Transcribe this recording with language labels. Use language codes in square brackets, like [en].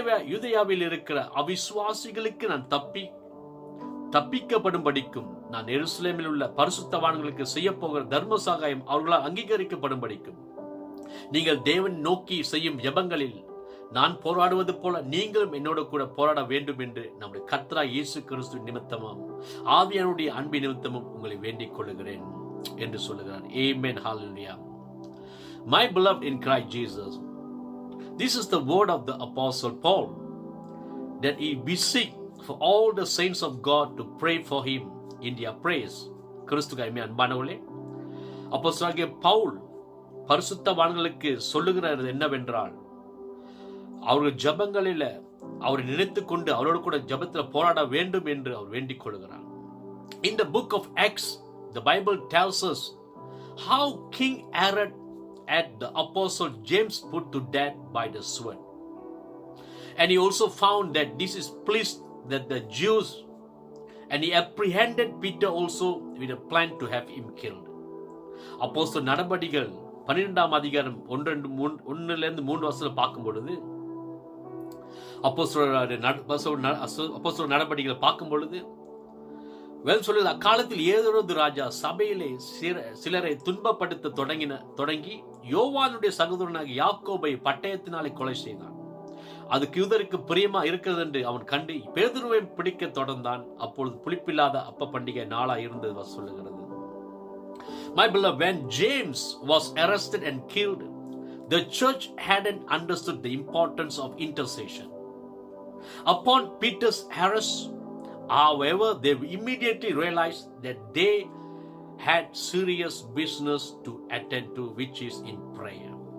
[ta] யூதேயாவில் இருக்கிற அவிசுவாசிகளுக்கு நான் தப்பிக்கப்படும்படிக்கும் நான் எருசலேமில் உள்ள பரிசுத்தவான்களுக்கு செய்யப்போகிற தர்ம சகாயம் அவர்களால் அங்கீகரிக்கப்படும்படிக்கும் நீங்கள் தேவன் நோக்கி செய்யும் ஜெபங்களில் நான் போராடுவது போல நீங்களும் என்னோட கூட போராட வேண்டும் என்று நம்முடைய கர்த்தராகிய இயேசு கிறிஸ்து நிமித்தமும் ஆவியானுடைய அன்பின் நிமித்தமும் உங்களை வேண்டிக் கொள்கிறேன் என்று சொல்லுகிறார். [en] Amen. Hallelujah. My beloved in Christ Jesus, this is the word of the Apostle Paul, that he beseech for all the saints of God to pray for him in their prayers. [ta] கிறிஸ்துவுக்கு அன்பானவர்களே, அப்போஸ்தலனாகிய பவுல் பரிசுத்தவான்களுக்கு சொல்லுகிறது என்னவென்றால், அவர்கள் ஜபங்களில் அவரை நினைத்துக் கொண்டு அவரோடு கூட ஜபத்தில் போராட வேண்டும் என்று அவர் வேண்டிக் கொள்கிறார். [en] In the book of Acts, the Bible tells us how King Herod had the apostle James put to death by the sword. And he also found that this is pleased that the Jews, and he apprehended Peter also with a plan to have him killed. [ta] அப்போஸ்தலர் நடபடிகள் 12ஆம் அதிகாரம் 1-3 வசனம் பார்க்கும் பொழுது, அப்போஸ்தலர் நடபடிகளை பார்க்கும் பொழுது சொல்லுது, அக்காலத்தில் ஏரோது ராஜா சபையிலே சிலரை துன்பப்படுத்த தொடங்கி யோவானுடைய சகோதரனாக யாக்கோபை பட்டயத்தினாலே கொலை செய்தான். அதுக்கு யூதருக்கு பிரியமா இருக்கிறது என்று அவன் கண்டு பேதுருவை பிடிக்க தொடர்ந்தான். அப்பொழுது புளிப்பில்லாத அப்ப பண்டிகை நாளா இருந்தது சொல்லுகிறது. [en] My beloved, when James was arrested and killed, the church hadn't understood the importance of intercession. Upon Peter's arrest, however, they immediately realized that they had serious business to attend to, which is in prayer.